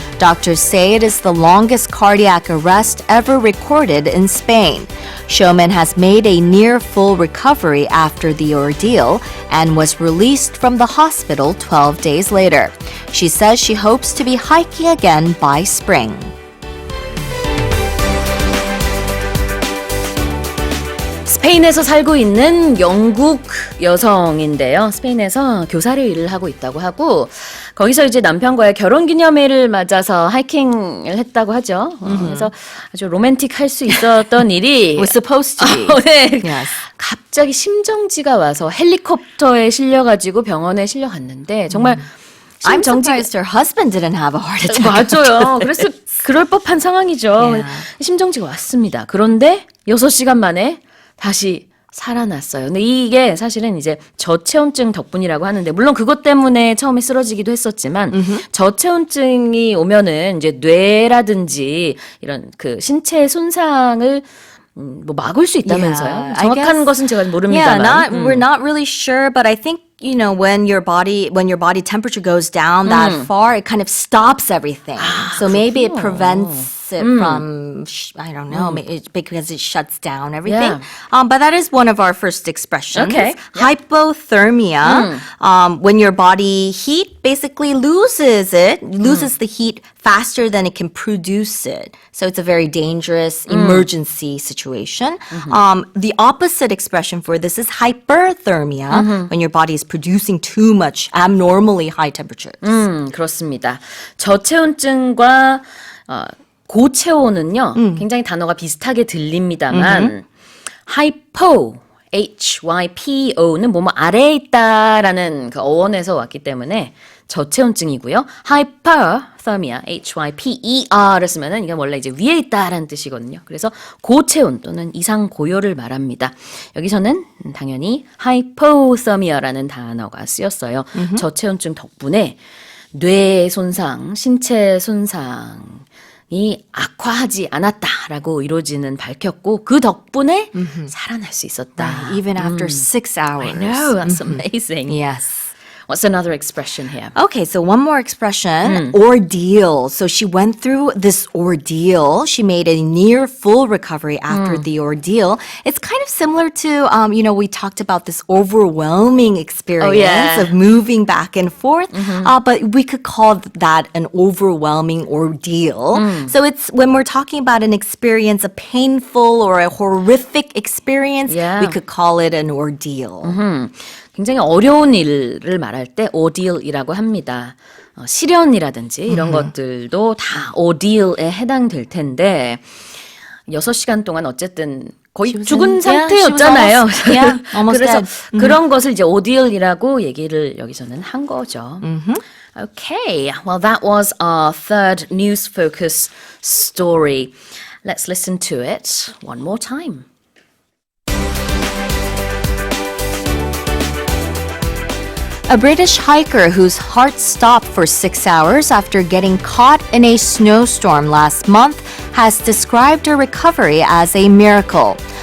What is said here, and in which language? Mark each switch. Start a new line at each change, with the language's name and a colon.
English: Doctors say it is the longest cardiac arrest ever recorded in Spain. Showman has made a near full recovery after the ordeal and was released from the hospital 12 days later. She says she hopes to be hiking again by spring.
Korean: 스페인에서 살고 있는 영국 여성인데요. 스페인에서 교사를 일을 하고 있다고 하고 거기서 이제 남편과의 결혼기념일을 맞아서 하이킹을 했다고 하죠. 그래서 아주 로맨틱할 수 있었던 일이
English: Was supposed to be.
Korean: 네.
English: Yes.
Korean: 갑자기 심정지가 와서 헬리콥터에 실려가지고 병원에 실려갔는데 정말
English: I'm
Korean: 심정지가
English: surprised her husband didn't have a heart attack.
Korean: 맞아요. 그래서 그럴 법한 상황이죠.
English: Yeah.
Korean: 심정지가 왔습니다. 그런데 6시간 만에 다시 살아났어요. 근데 이게 사실은 이제 저체온증 덕분이라고 하는데 물론 그것 때문에 처음에 쓰러지기도 했었지만 저체온증이 오면은 이제 뇌라든지 이런 그 신체 손상을 뭐 막을 수 있다면서요.
English: Yeah, I
Korean: 정확한
English: guess-
Korean: 것은 제가
English: Yeah,
Korean: 모릅니다만.
English: we're not really sure, but I think when your body temperature goes down that far, it kind of stops everything. So maybe it prevents it from I don't know, because it shuts down everything. Yeah. But that is one of our first expressions. Okay. Hypothermia, when your body heat basically loses the heat faster than it can produce it. So it's a very dangerous emergency situation. The opposite expression for this is hyperthermia, when your body is producing too much abnormally high temperatures.
Korean: 그렇습니다. 저체온증과 고체온은요, 굉장히 단어가 비슷하게 들립니다만, hypo, HYPO는 뭐뭐 아래에 있다라는 그 어원에서 왔기 때문에 저체온증이고요. hyperthermia, HYPER을 쓰면은 이게 원래 이제 위에 있다라는 뜻이거든요. 그래서 고체온 또는 이상 고열을 말합니다. 여기서는 당연히 hypothermia라는 단어가 쓰였어요. 저체온증 덕분에 뇌 손상, 신체 손상이 악화하지 않았다라고 의료진은 밝혔고 그 덕분에 살아날 수 있었다.
English: Even after 6 hours. I know, that's amazing. Yes. What's another expression here? Okay, so one more expression, ordeal. So she went through this ordeal. She made a near full recovery after the ordeal. It's kind of similar to, we talked about this overwhelming experience of moving back and forth, but we could call that an overwhelming ordeal. So it's when we're talking about an experience, a painful or a horrific experience, we could call it an ordeal.
Korean: 굉장히 어려운 일을 말할 때 ordeal이라고 합니다. 시련이라든지 이런 것들도 다 ordeal에 해당될 텐데 6시간 동안 어쨌든 거의 죽은 상태였잖아요.
English: almost
Korean: 그래서
English: dead.
Korean: 그런 것을 이제 ordeal이라고 얘기를 여기서는 한 거죠.
English: Okay, well that was our third news focus story. Let's listen to it one more time. A British hiker whose heart stopped for 6 hours after getting caught in a snowstorm last month has described her recovery as a miracle.